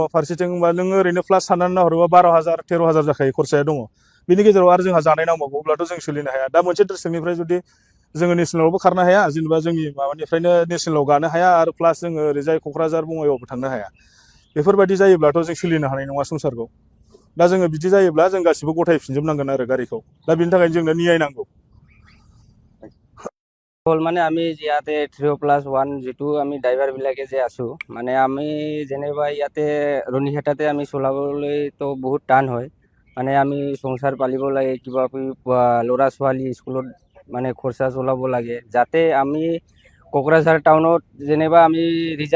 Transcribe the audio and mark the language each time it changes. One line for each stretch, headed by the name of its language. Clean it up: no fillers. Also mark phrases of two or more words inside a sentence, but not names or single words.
Bodo: फारसेथिं होनबा नोङो ओरैनो प्लास साननानै नाहरोबा 12,000 13,000 जाखायो खरसाया दङ बिनि गेजेराव आरो जोंहा जानाय नांबावगौ अब्लाथ' जों सोलिनो हाया दा मोनसे डिस्ट्रिक्टनिफ्राय जुदि जोङो नेसनेलावबो खारनो हाया जेनेबा जोंनि माबानिफ्रायनो नेसनेलाव गानो हाया आरो प्लास जोङो ओरैजाय क'क्राझार बङाइगावबो थांनो हाया बेफोरबायदि जायोब्लाथ' जों सोलिनो हानाय नङा संसारखौ दा जोङो बिदि जायोब्ला जों गासिबो गथायफिनजोबनांगोन आरो गारिखौ दा बिनि थाखायनो जोंनो न्याय नांगौ
Assamese: হ'ল মানে আমি ইয়াতে 3+1 যিটো আমি ড্ৰাইভাৰবিলাকে যে আছোঁ মানে আমি যেনিবা ইয়াতে ৰনিঘাটাতে আমি চলাবলৈতো বহুত টান হয় মানে আমি সংসাৰ পালিব লাগে কিবা ল'ৰা ছোৱালী স্কুলত মানে খৰচা চলাব লাগে যাতে আমি কোকৰাঝাৰ টাউনত যেনিবা আমি ৰিজাৰ্ভ